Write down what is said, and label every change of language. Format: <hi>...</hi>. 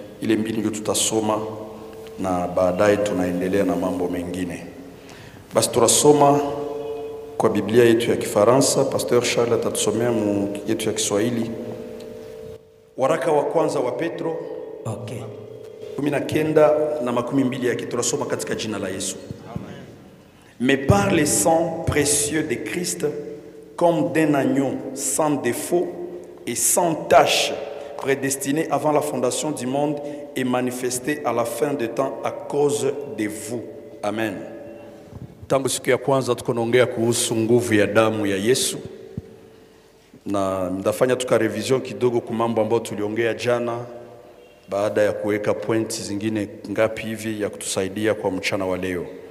<sw>Ile 2 ndio tutasoma na baadaye tunaendelea na mambo mengine. Basi tunasoma kwa Biblia yetu ya Kifaransa. Pastor Charles atatusomea mu yetu ya Kiswahili. Waraka wa kwanza wa Petro 19 na 20 yake tunasoma katika jina la Yesu.</sw> <fr>Mais par le sang précieux de Christ, comme d'un agneau sans défaut et sans tache, prédestiné avant la fondation du monde et manifesté à la fin de temps à cause de vous.</fr> <sw>Amen. Tangu siku ya kwanza tukonaongea kuhusu nguvu ya damu ya Yesu. Na ndafanya tuka revision kidogo kwa mambo ambayo tuliongea jana, baada ya kuweka pointi zingine ngapi hivi ya kutusaidia kwa mchana wa leo.</sw>